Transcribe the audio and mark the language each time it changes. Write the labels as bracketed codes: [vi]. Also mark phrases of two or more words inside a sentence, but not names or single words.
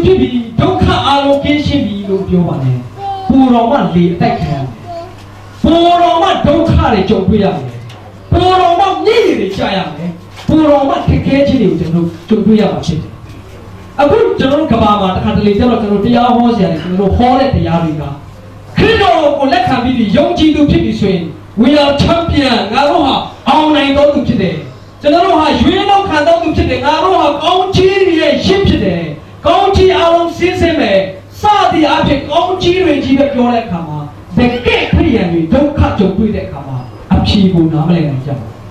[my] ဖြစ်ပြီးဒုက္ခအလုံးကင်းရှင်းပြီလို့ပြောပါနဲ့ပူတော်မှလေအတိုက်ခံရမယ်ပူတော်မှဒုက္ခတွေကြုံတွေ့ရမယ်ပူတော်မှမြည်တွေကြာရမယ် ပူတော်မှခက်ခဲခြင်းတွေကိုကျွန်တော်ကြုံတွေ့ရမှာဖြစ်တယ်အခုကျွန်တော်ကဘာမှာတစ်ခါတလေကျတော့ကျွန်တော်တရားဟောစရာတွေကျွန်တော်ဟောတဲ့တရားတွေကခရစ်တော်ကိုလက်ခံပြီးယုံကြည်သူဖြစ်ပြီးဆိုရင် [en] we are champion [my] ငါတို့ဟာအောင်နိုင်တော်သူဖြစ်တယ်ကျွန်တော်တို့ဟာရွေးနှောက်ခံတော်သူဖြစ်တယ်ငါတို့ဟာကောင်းချီးရဲ့ရစ်ဖြစ်တယ်ကောင်းချီးအလုံးစင်းစင်းပဲစသည်အဖြစ်ကောင်းချီးတွေကြီးပဲပြောတဲ့အခါမှာတကယ်ခရိယန်တွေဒုက္ခကြုံတွေ့တဲ့အခါမှာအဖြေကိုနားမလည်နိုင်ကြဘူး